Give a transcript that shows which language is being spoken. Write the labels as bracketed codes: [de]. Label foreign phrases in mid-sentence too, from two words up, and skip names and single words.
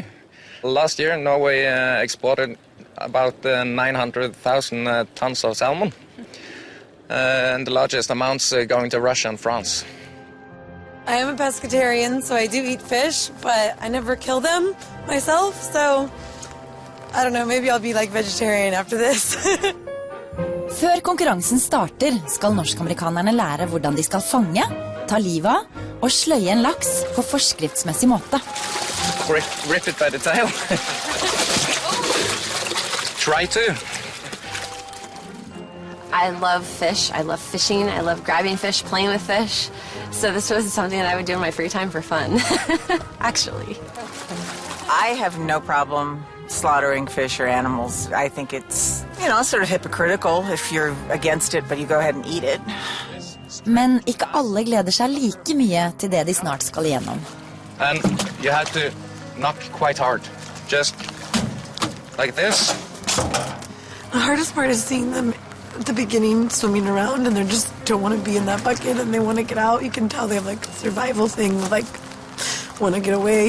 [en] Last year, Norway exported about 900,000 tons of salmon, and the largest amounts going to Russia and France. I am a pescatarian, so I do eat fish, but I never kill them myself, so I don't know, maybe I'll be like vegetarian after this. [no] Før konkurransen starter, skal norsk-amerikanerne lære hvordan de skal fange, ta livet av og sløye en laks på forskriftsmessig måte. [en] Grip it by the tail. Try to. I love fish. I love fishing. I love grabbing fish, playing with fish. So this was something that I would do in my free time for fun, actually. I have no problem slaughtering fish or animals. I think it's, you know, sort of hypocritical if you're against it, but you go ahead and eat it. [no] Men ikke alle gleder seg like mye til det de snart skal igjennom. [en] And you have to knock quite hard. Just like this. The hardest part is seeing them at the beginning swimming around and they just don't want to be in that bucket and they want to get out. You can tell they have like a survival thing, like want to get away.